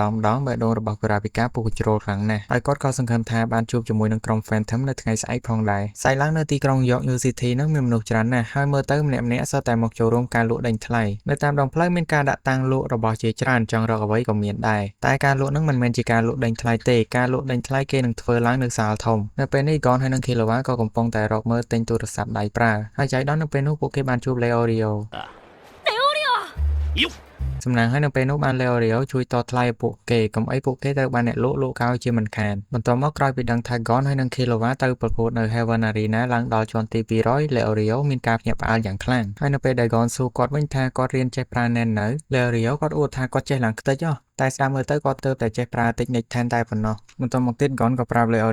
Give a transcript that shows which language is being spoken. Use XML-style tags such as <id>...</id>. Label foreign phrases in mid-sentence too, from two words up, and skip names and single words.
<km>ងបេះដូងរបស់ Kurapika ពុះជ្រុលខ្លាំងណាស់ហើយគាត់ក៏សង្ឃឹមថាបានជួបជាមួយនឹងក្រុម Phantom នៅថ្ងៃស្អែកផងដែរស្អែកឡើងនៅទីក្រុង York New City ហ្នឹងមានមនុស្សច្រើនណាស់ហើយមើលទៅម្នាក់សុទ្ធតែមកចូលរួមការលក់ដេញថ្លៃនៅតាមដងផ្លូវមានការដាក់តាំងលក់របស់ជាច្រើនចង់រកអ្វីក៏មានដែរតែការលក់ហ្នឹងមិនមែនជាការលក់ដេញថ្លៃទេការលក់ដេញថ្លៃគេនឹងធ្វើឡើងនៅសាលធំនៅពេលនេះ Gon ហើយនិង Killua ក៏កំពុងតែរកមើលទិញទូរស័ព្ទដៃប្រើហើយចៃដន្យនៅពេលនោះពួកគេបានជួប Leorio</km> <ja>レオリオよっ</ja> <km>សំណាងហើយនៅពេលនោះបានលេអូរីអូជួយតថ្លៃពួកគេកុំអីពួកគេត្រូវបានអ្នកលក់កោជាមិនខានបន្ទាប់មកក្រោយពីដឹងថា Gon ហើយនិង Killua ទៅប្រកួតនៅ Heaven Arena ឡើងដល់ជាន់ទី200 លេអូរីអូមានការភ្ញាក់ផ្អើលយ៉ាងខ្លាំងហើយនៅពេលដែល Gon សួរគាត់វិញថាគាត់រៀនចេះប្រើ Nen នៅលេអូរីអូគាត់អួតថាគាត់ចេះឡើងខ្ទេចហ៎តែស្ដាប់មើលទៅគាត់ទើបតែចេះប្រើតិចនិចថែមតែប៉ុណ្ណោះបន្ទាប់មកទៀត Gon ក៏ប្រាប់លេអូ</km>